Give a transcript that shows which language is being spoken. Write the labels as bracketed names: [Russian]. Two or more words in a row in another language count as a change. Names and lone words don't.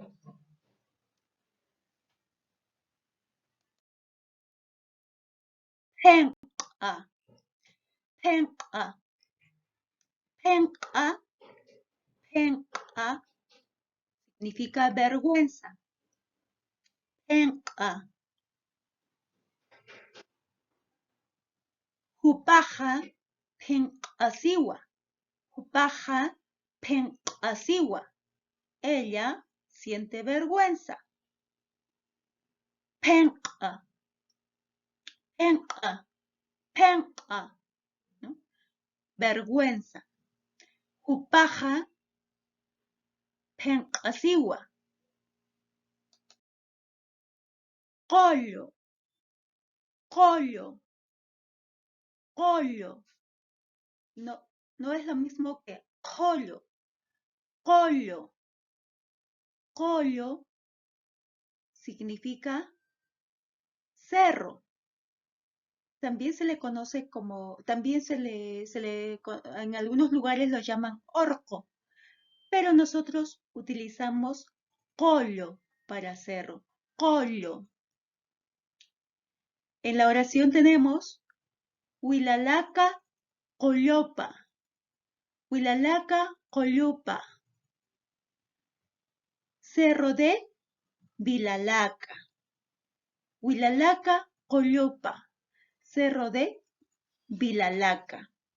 [Spanish] Pen'a. Pen'a. Pen'a. Pen'a significa vergüenza. [Aymara] Pen'a. Hupaja pen'asiwa. Hupaja pen'asiwa. [Spanish] Ella siente vergüenza. Pen'a. Pen'a. Pen'a. ¿No? Vergüenza. [Aymara] Hupaja pen'asiwa. [Spanish] Collo. Collo. Collo. No, no es lo mismo que collo. Collo. Collo significa cerro. También se le conoce como, también en algunos lugares lo llaman orco, pero nosotros utilizamos collo para cerro. Collo. En la oración tenemos Huilalaca Collopa. Huilalaca Collopa. Cerro de Vilalaca. Huilalaca Collopa. Cerro de Vilalaca.